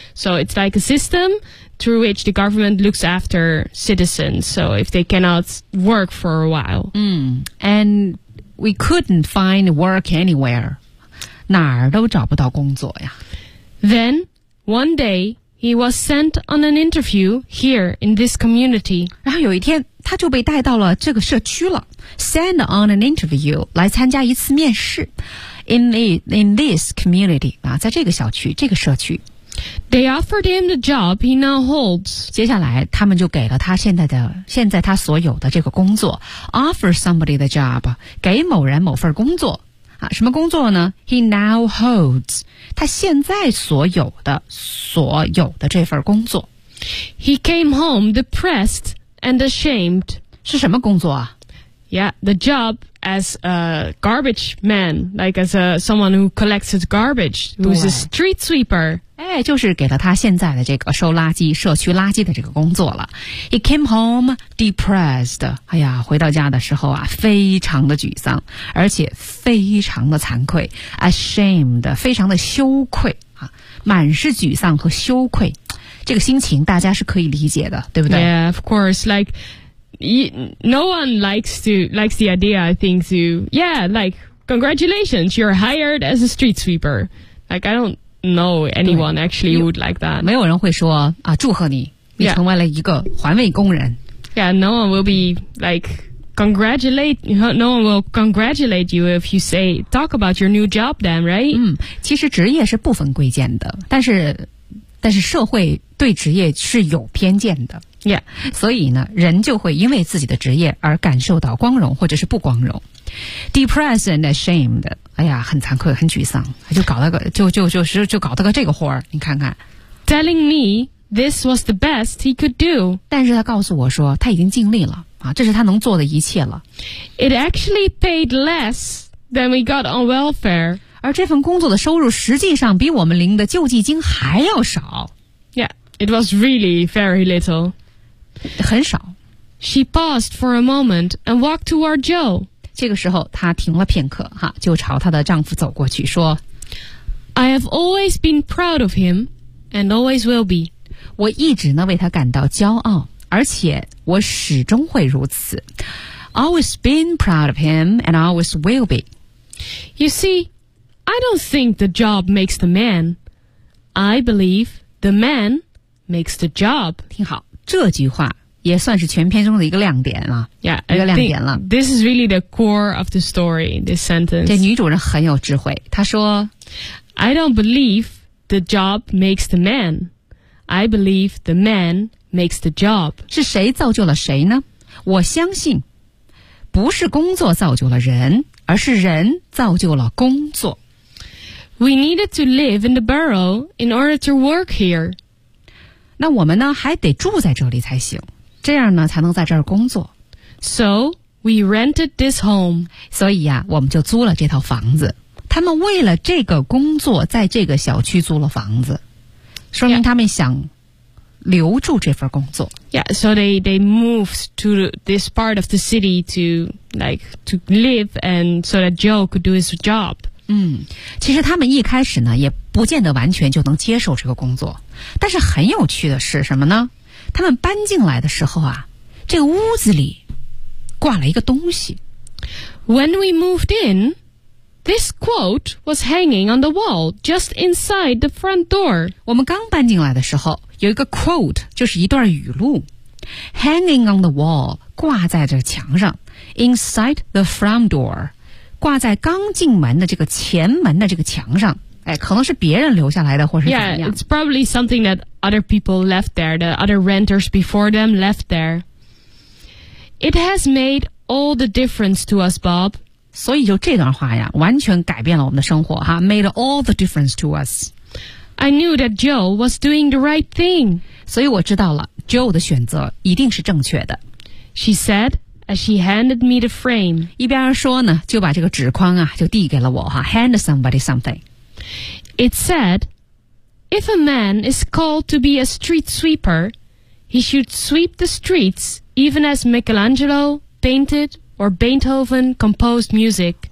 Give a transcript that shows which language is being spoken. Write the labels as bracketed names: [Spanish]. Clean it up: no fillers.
[English] So it's like a system through which the government looks after citizens. So if they cannot work for a while. And... We couldn't find work anywhere. [Chinese] 哪儿都找不到工作呀。 [English] Then, one day, he was sent on an interview here in this community. [Chinese] 然后有一天他就被带到了这个社区了。 [English] Sent on an interview, [Chinese] 来参加一次面试。 [English] In this community, [Chinese] 啊，在这个小区，这个社区。 [English] They offered him the job he now holds. [Chinese] 接下来他们就给了他现在他所有的这个工作。 [English] Offer somebody the job, [Chinese] 给某人某份工作。啊，什么工作呢？ [English] He now holds. [Chinese] 他现在所有的这份工作。 [English] He came home depressed and ashamed. [Chinese] 是什么工作啊？ [English] Yeah, the job as a garbage man, like as someone who collects his garbage, who's a street sweeper. [Chinese] 哎，就是给了他现在的这个收垃圾、社区垃圾的这个工作了。 [English] He came home depressed. [Chinese] 哎呀，回到家的时候啊，非常的沮丧，而且非常的惭愧 ，ashamed， 非常的羞愧啊，满是沮丧和羞愧。这个心情大家是可以理解的，对不对 [English] ？Yeah, of course. Like, no one likes the idea. I think to yeah, like congratulations, you're hired as a street sweeper. Like, I don't. No, anyone actually would like that. [Chinese] 没有人会说啊，祝贺你，你成为了一个环卫工人。 [English] Yeah, no one will be like no one will congratulate you if you say talk about your new job then, right? [Chinese] 其实职业是不分贵贱的，但是社会对职业是有偏见的。 [English] Yeah, [Chinese] 所以呢，人就会因为自己的职业而感受到光荣或者是不光荣。 [English] Depressed and ashamed. [Chinese] 哎呀，很惭愧，很沮丧，就搞了个这个活儿。你看看 [English] ，telling me this was the best he could do. [Chinese] 但是他告诉我说，他已经尽力了啊，这是他能做的一切了。 [English] It actually paid less than we got on welfare. [Chinese] 而这份工作的收入实际上比我们领的救济金还要少。 [English] Yeah, it was really very little. [Chinese] 很少。 [English] She paused for a moment and walked toward Joe. [Chinese] 这个时候她停了片刻哈，就朝她的丈夫走过去说 [English] I have always been proud of him and always will be. [Chinese] 我一直呢为他感到骄傲，而且我始终会如此。 [English] Always been proud of him and always will be. You see, I don't think the job makes the man. I believe the man makes the job. [Chinese] 听好，这句话也算是全篇中的一个亮点了 [English] yeah, [Chinese] 一个亮点了 [English] This is really the core of the story, this sentence [Chinese] 这女主人很有智慧她说 [English] I don't believe the job makes the man I believe the man makes the job [Chinese] 是谁造就了谁呢我相信不是工作造就了人而是人造就了工作 [English] We needed to live in the borough in order to work here [Chinese] 那我们呢还得住在这里才行这样呢才能在这儿工作。 [English] So, we rented this home. [Chinese] 所以啊我们就租了这套房子。他们为了这个工作在这个小区租了房子。说明他们想留住这份工作。 [English] Yeah, so they moved to this part of the city to live and so that Joe could do his job. [Chinese] 其实他们一开始呢也不见得完全就能接受这个工作。但是很有趣的是什么呢他们搬进来的时候啊，这个屋子里挂了一个东西。 [English] When we moved in, this quote was hanging on the wall just inside the front door. [Chinese] 我们刚搬进来的时候，有一个 quote 就是一段语录 ， [English] hanging on the wall [Chinese] 挂在这墙上 ， [English] inside the front door [Chinese] 挂在刚进门的这个前门的这个墙上。哎，可能是别人留下来的，或是怎么样。 [English] Yeah, it's probably something that other people left there, the other renters before them left there. It has made all the difference to us, Bob. [Chinese] 所以就这段话呀，完全改变了我们的生活哈 ， [English] made all the difference to us. I knew that Joe was doing the right thing. [Chinese] 所以我知道了 ，Joe 的选择一定是正确的。 [English] She said. As she handed me the frame. [Chinese] 一边说呢，就把这个纸框啊，就递给了我哈。 [English] Hand somebody something. It said, if a man is called to be a street sweeper, he should sweep the streets even as Michelangelo painted or Beethoven composed music.